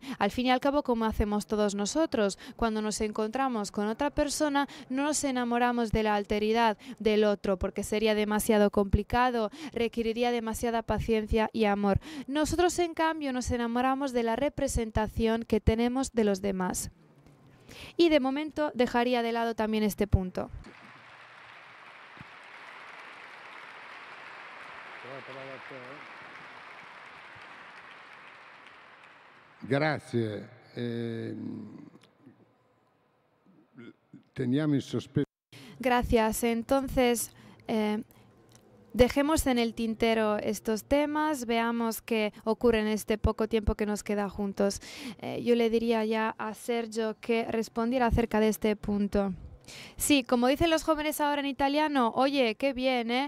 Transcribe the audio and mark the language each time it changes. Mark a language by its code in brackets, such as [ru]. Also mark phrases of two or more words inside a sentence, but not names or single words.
[es] Al fin y al cabo, como hacemos todos nosotros, cuando nos encontramos con otra persona, no nos enamoramos de la alteridad del otro, porque sería demasiado complicado, requeriría demasiada paciencia y amor. Nosotros, en cambio, nos enamoramos de la representación que tenemos de los demás. Y de momento dejaría de lado también este punto. [it] Grazie. Teniamo in sospeso. [es] Gracias. Entonces, dejemos en el tintero estos temas, veamos qué ocurre en este poco tiempo que nos queda juntos. Yo le diría ya a Sergio que respondiera acerca de este punto. Sí, como dicen los jóvenes ahora en italiano, oye, qué bien, ¿eh?